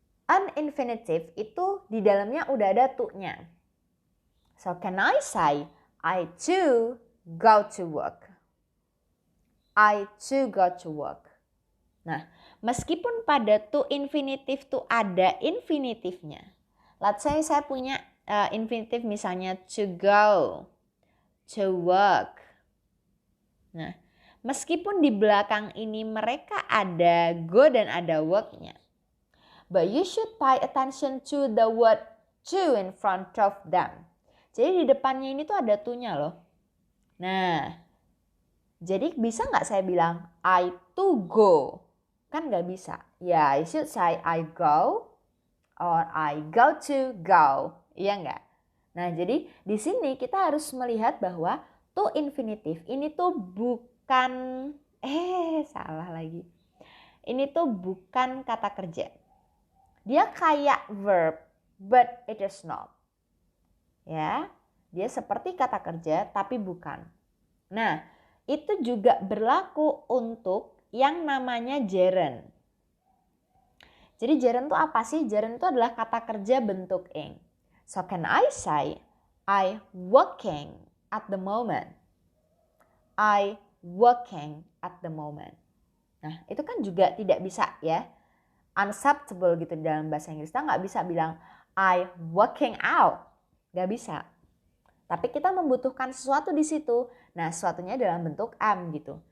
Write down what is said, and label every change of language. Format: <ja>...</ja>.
<id>An infinitive itu di dalamnya udah ada to-nya.</id> <en>So, can I say, I too go to work. I too go to work.</en> <id>Nah, meskipun pada to infinitive tuh ada infinitifnya.</id> <en>Let's say</en> <id>saya punya</id> <en>infinitive misalnya to go, to work.</en> <id>Nah, meskipun di belakang ini mereka ada go dan ada work-nya.</id> <en>But you should pay attention to the word to in front of them.</en> <id>Jadi di depannya ini tuh ada to-nya loh. Nah, jadi bisa nggak saya bilang</id> <en>I to go?</en> <id>Kan nggak bisa.</id> <en>Ya, I should say I go or I go to go.</en> <id>Iya nggak? Nah, jadi di sini kita harus melihat bahwa to infinitive ini tuh bukan, salah lagi. Ini tuh bukan kata kerja. Dia kayak</id> <en>verb, but it is not.</en> <id>Ya. Dia seperti kata kerja tapi bukan. Nah, itu juga berlaku untuk yang namanya gerund. Jadi gerund itu apa sih? Gerund itu adalah kata kerja bentuk ing.</id> <en>So can I say I working at the moment? I working at the moment.</en> <id>Nah, itu kan juga tidak bisa ya. Unacceptable gitu dalam bahasa Inggris. Kita nggak bisa bilang</id> <en>I working out.</en> <id>Nggak bisa. Tapi kita membutuhkan sesuatu di situ. Nah, sesuatunya dalam bentuk am gitu.</id>